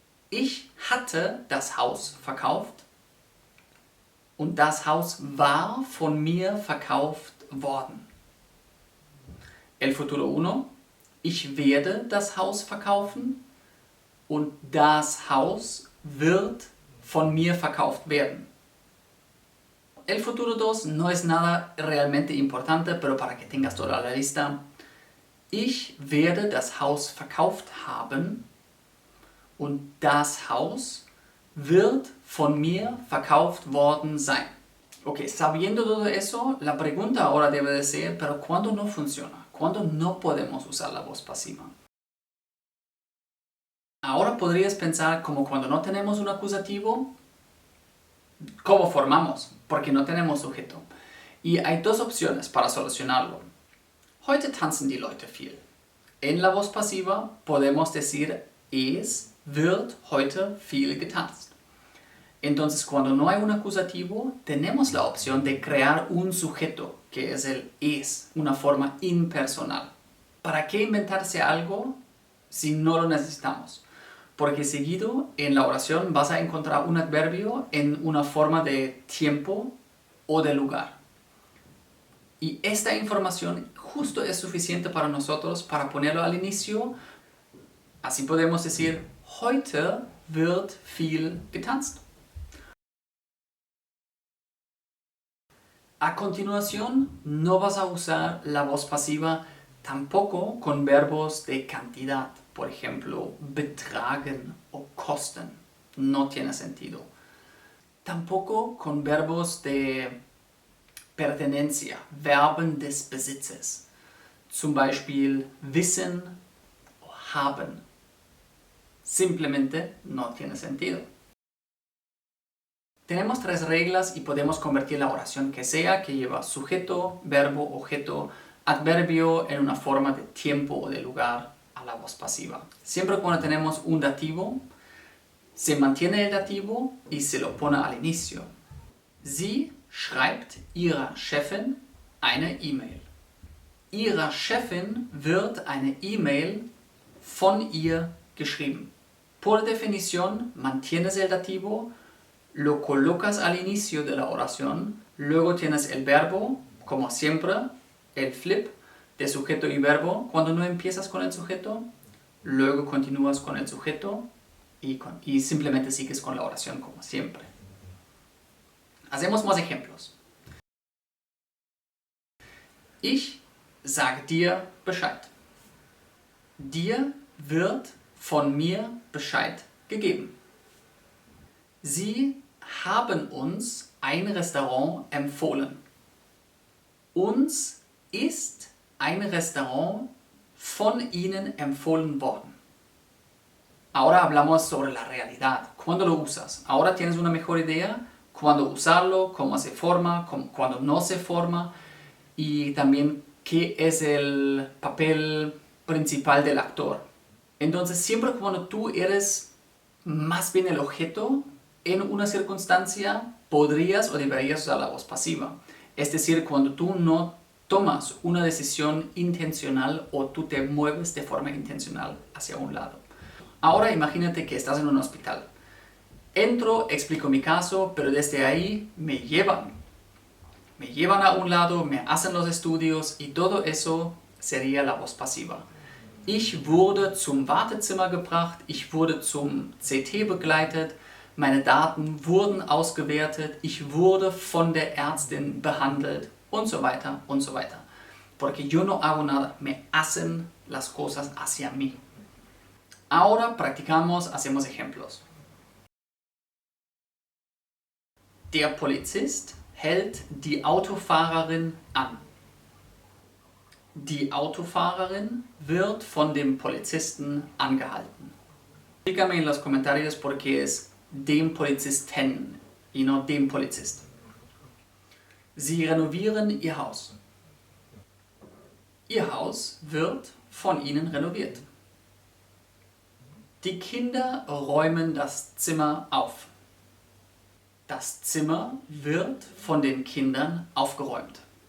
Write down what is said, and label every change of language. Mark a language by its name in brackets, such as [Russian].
[German] Ich hatte das Haus verkauft und das Haus war von mir verkauft worden. [Spanish] El futuro 1. [German] Ich werde das Haus verkaufen und das Haus wird von mir verkauft werden. [Spanish] El futuro 2 no es nada realmente importante, pero para que tengas toda la lista. [German] Ich werde das Haus verkauft haben und das Haus wird von mir verkauft worden sein. [Spanish] Ok, sabiendo todo eso, la pregunta ahora debe de ser, pero ¿cuándo no funciona? ¿Cuándo no podemos usar la voz pasiva? Ahora podrías pensar como cuando no tenemos un acusativo, ¿cómo formamos? Porque no tenemos sujeto. Y hay dos opciones para solucionarlo. [German] Heute tanzen die Leute viel. [Spanish] En la voz pasiva podemos decir [German] es wird heute viel getanzt. [Spanish] Entonces, cuando no hay un acusativo, tenemos la opción de crear un sujeto, que es el es, una forma impersonal. ¿Para qué inventarse algo si no lo necesitamos? Porque seguido en la oración vas a encontrar un adverbio en una forma de tiempo o de lugar. Y esta información justo es suficiente para nosotros para ponerlo al inicio. Así podemos decir, [German] heute wird viel getanzt. [Spanish] A continuación, no vas a usar la voz pasiva tampoco con verbos de cantidad. Por ejemplo, betragen o kosten. No tiene sentido. Tampoco con verbos de pertenencia, [German] Verben des Besitzes. Zum Beispiel wissen o haben. [Spanish] Simplemente no tiene sentido. Tenemos 3 reglas y podemos convertir la oración que sea, que lleva sujeto, verbo, objeto, adverbio en una forma de tiempo o de lugar a la voz pasiva. Siempre cuando tenemos un dativo, se mantiene el dativo y se lo pone al inicio. [German] Sie schreibt ihrer Chefin eine E-Mail. Ihrer Chefin wird eine E-Mail von ihr geschrieben. [Spanish] Por definición, mantienes el dativo, lo colocas al inicio de la oración, luego tienes el verbo, como siempre, el flip de sujeto y verbo. Cuando no empiezas con el sujeto, luego continúas con el sujeto y simplemente sigues con la oración como siempre. Hacemos más ejemplos. [German] Ich sag dir Bescheid. Dir wird von mir Bescheid gegeben. Sie haben uns ein Restaurant empfohlen. Uns ist ein Restaurant von ihnen empfohlen worden. [Spanish] Ahora hablamos sobre la realidad. ¿Cuándo lo usas? Ahora tienes una mejor idea. ¿Cuándo usarlo? ¿Cómo se forma? ¿Cuándo no se forma? Y también qué es el papel principal del actor. Entonces, siempre cuando tú eres más bien el objeto, en una circunstancia podrías o deberías usar la voz pasiva. Es decir, cuando tú no tomas una decisión intencional o tú te mueves de forma intencional hacia un lado. Ahora imagínate que estás en un hospital. Entro, explico mi caso, pero desde ahí me llevan. Me llevan a un lado, me hacen los estudios y todo eso sería la voz pasiva. [German] Ich wurde zum Wartezimmer gebracht, ich wurde zum CT begleitet, meine Daten wurden ausgewertet, ich wurde von der Ärztin behandelt und so weiter und so weiter. [Spanish] porque yo no hago nada, me hacen las cosas hacia mí. Ahora practicamos, hacemos ejemplos. [German] Der Polizist hält die Autofahrerin an. Die Autofahrerin wird von dem Polizisten angehalten. [Spanish] Dígame en los comentarios por qué es dem Polizisten y no dem Polizist. [German] Sie renovieren ihr Haus. Ihr Haus wird von ihnen renoviert. Die Kinder räumen das Zimmer auf. Das Zimmer wird von den Kindern aufgeräumt.